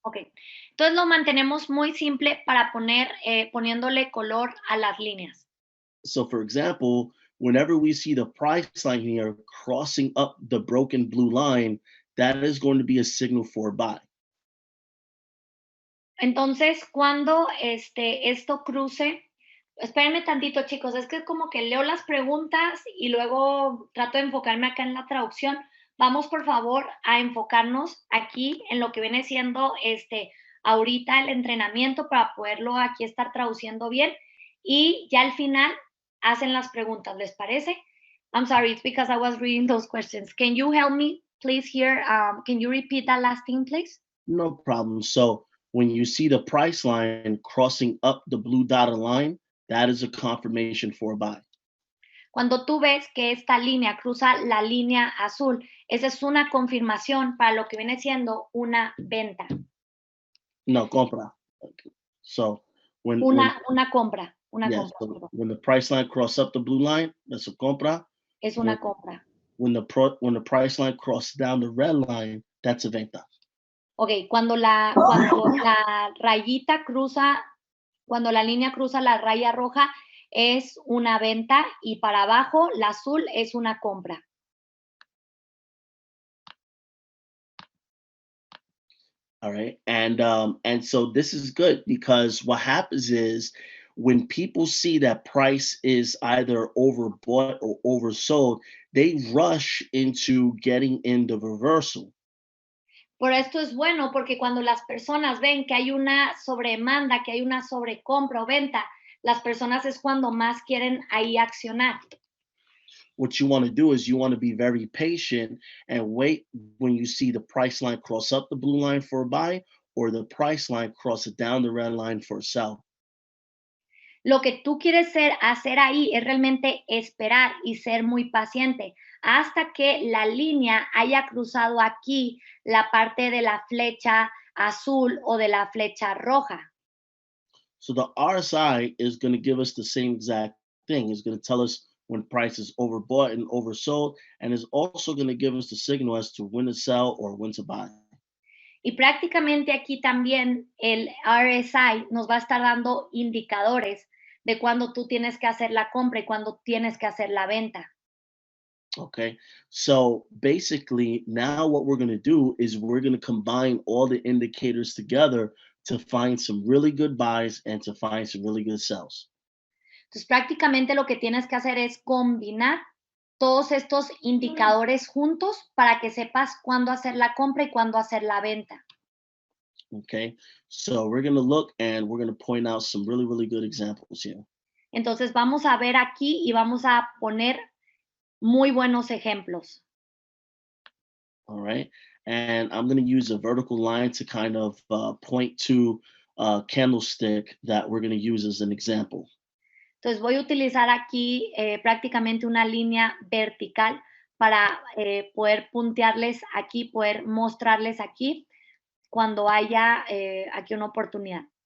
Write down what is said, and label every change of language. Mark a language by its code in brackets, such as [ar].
[es] Ok. Entonces lo mantenemos muy simple para poniéndole color a las líneas. [en] So, for example, whenever we see the price line here crossing up the broken blue line, that is going to be a signal for buy. [es] Entonces, cuando esto cruce, espérenme tantito, chicos, es que como que leo las preguntas y luego trato de enfocarme acá en la traducción. Vamos, por favor, a enfocarnos aquí en lo que viene siendo ahorita el entrenamiento para poderlo aquí estar traduciendo bien y ya al final hacen las preguntas, ¿les parece? [en] I'm sorry, it's because I was reading those questions. Can you help me, please, here? Can you repeat that last thing, please? No problem. So, when you see the price line crossing up the blue dotted line, that is a confirmation for a buy. [es] Cuando tú ves que esta línea cruza la línea azul, esa es una confirmación para lo que viene siendo una venta, No, compra. [en] Okay. So, [es] una compra, [en] yes, so [es] perdón, [en] when the price line cross up the blue line, that's a compra. [es] es [en] When [es] una compra. [en] when the price line crosses down the red line, that's a venta. [es] Ok, cuando la rayita cruza, cuando la línea cruza la raya roja, es una venta y para abajo, la azul es una compra. [en] All right. And so this is good because what happens is when people see that price is either overbought or oversold, they rush into getting in the reversal. [es] Por esto es bueno, porque cuando las personas ven que hay una sobredemanda, que hay una sobrecompra o venta, las personas es cuando más quieren ahí accionar. [en] What you want to do is you want to be very patient and wait when you see the price line cross up the blue line for a buy or the price line cross it down the red line for a sell. [es] Lo que tú quieres hacer ahí es realmente esperar y ser muy paciente hasta que la línea haya cruzado aquí la parte de la flecha azul o de la flecha roja. [en] So the RSI is going to give us the same exact thing. It's going to tell us when price is overbought and oversold, and is also going to give us the signal as to when to sell or when to buy. [es] Y prácticamente aquí también el RSI nos va a estar dando indicadores de cuándo tú tienes que hacer la compra y cuándo tienes que hacer la venta. [en] Okay. So basically, now what we're going to do is we're going to combine all the indicators together to find some really good buys and to find some really good sells. [es] Entonces, prácticamente lo que tienes que hacer es combinar todos estos indicadores juntos para que sepas cuándo hacer la compra y cuándo hacer la venta. [en] Okay. So we're going to look and we're going to point out some really, really good examples here. [es] Entonces, vamos a ver aquí y vamos a poner muy buenos ejemplos. [en] All right. And I'm going to use a vertical line to kind of point to a candlestick that we're going to use as an example. [es] Entonces, voy a utilizar aquí prácticamente una línea vertical para poder puntearles aquí, poder mostrarles aquí cuando haya aquí una oportunidad.